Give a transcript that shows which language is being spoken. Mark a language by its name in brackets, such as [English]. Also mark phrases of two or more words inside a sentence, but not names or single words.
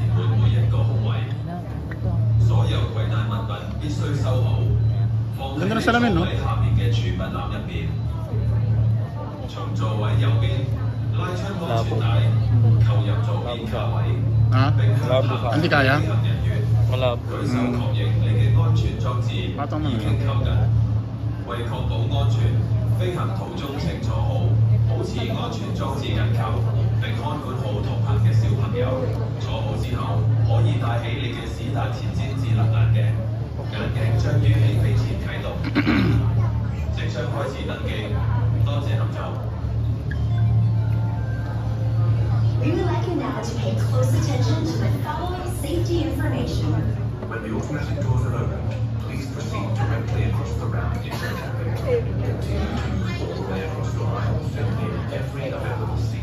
[Filipino] Ganda na salamin, no? Labo. Ha? Labo ka. Hindi kaya? Malabo. Patong mo na. [Cantonese] 為確保安全，飛行途中請坐好，保持安全裝置緊扣，並看管好同行嘅小朋友。坐好之後，可以戴起你嘅史達前瞻智能眼鏡，眼鏡將於起飛前啟動。即將開始登機，多謝合作。 [English] We would like you now to pay close attention to the following safety information. When the automatic doors are opened, please proceed directly across the ramp into the cabin. Continue to move all the way across your aisle, filling in every available seat.